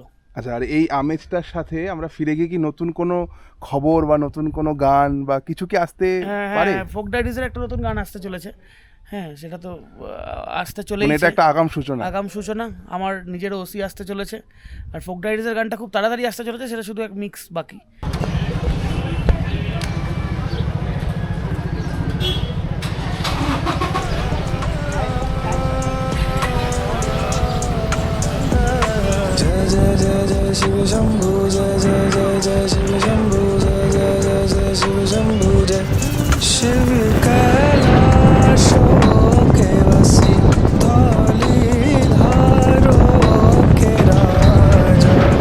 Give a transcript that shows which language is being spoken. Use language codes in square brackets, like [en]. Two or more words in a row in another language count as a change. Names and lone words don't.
[bn] আচ্ছা, আর এই আমেজটার সাথে আমরা ফিরে গিয়ে কি নতুন কোনো খবর বা নতুন কোনো গান বা কিছু কি আসতে পারে? হ্যাঁ, ফোক ডায়েরিজের একটা নতুন গান আসতে চলেছে। হ্যাঁ, সেটা তো আসতে চলেই, মানে এটা একটা আগাম সূচনা। আগাম সূচনা। আমার নিজেরও ওসি আসতে চলেছে, আর ফোক ডায়েরিজের গানটা খুব তাড়াতাড়ি আসতে চলেছে, সেটা শুধু এক মিক্স বাকি। [hi] जय जय जय जय शिव शंभु, जय जय जय जय शिव शंभु, जय जय जय जय शिव शंभु, जय शिव कैलाशो के वसी, धौलीधारो के राजा,